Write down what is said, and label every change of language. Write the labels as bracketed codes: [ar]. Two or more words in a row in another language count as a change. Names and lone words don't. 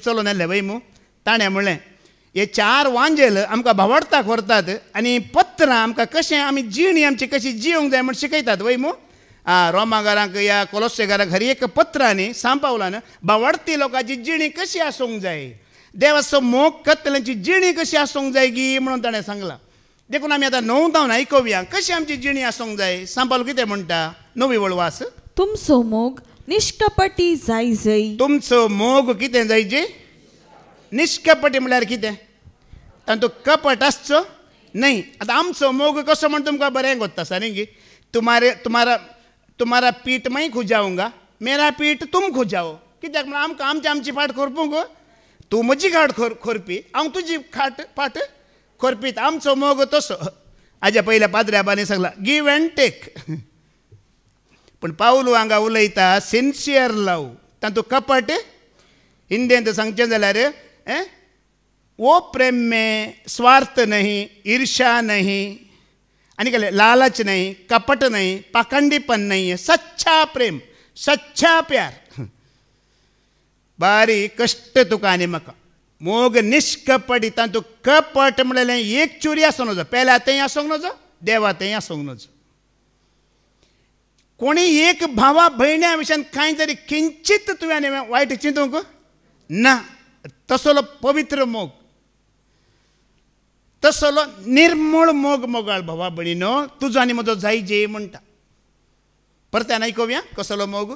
[kok] चलोवन येल्लें वय मू ताणें म्हणलें हे 4 वांजेल आमकां भावार्थाक व्हरतात आनी पत्रां आमकां कशें आमी जिणी आमची कशी जियोंक जाय म्हण शिकयतात वय मू रोमांकारांक या कोलोसेकारांक हर एक पत्रांनी सांत पावलान भावार्थी लोकांची जिणी कशी आसूंक जाय देवाचो मोग करतल्यांची जिणी कशी आसूंक जाय गी म्हणून ताणें सांगलां देखून आमी आतां 9 जावन आयकुया कशी आमची जिणी आसूंक जाय सांत पावल कितें म्हणटा 9वी वळवास तुमचो मोग निश्कपटी जाय जय तुमचो मोग कितें जायचे निश्कपटी म्हळ्यार कितें तातूंत कपट आसचो न्ही आतां आमचो मोग कसो म्हण तुमकां बरें कोत्ता सारंगी [hi] तुम्हारा पीठ मैं खुजाऊंगा मेरा पीठ तुम खुजाओ [kok] कित्याक म्हण आमकां आमची फाट खोरपूंक तूं म्हजी खाट खोरपी हांव तुजी फाट खोरपीत आमचो मोग तसो हाज्या पयल्या पाद्र्याबानी सांगला [en] give and take [kok] पूण पावलू हांगा उलयता [en] sincere love [kok] तातूंत कपट हिंदींत सांगचें जाल्यार [hi] वो प्रेम में स्वार्थ नहीं ईर्ष्या नहीं आणि कहले लालच नहीं कपट नहीं पाखंडीपन नहीं है सच्चा प्रेम सच्चा प्यार [kok] बारी कष्ट तुका आनी म्हाका मोग निश्कपटी तातूंत कपट म्हणलेलें एक चुरी आसूंक नजो पेल्यातय आसूंक नजो देवातय आसूंक नजो कोणी एक भावा भयण्या विशयान कांय तरी किंचित तुवें वायट चिंतूंक ना तसलो पवित्र मोग तसलो निर्मळ मोग मोगाळ भावा भयणीनो तुजो आनी म्हजो जायजे म्हणटा परत्यान आयकुया कसलो मोग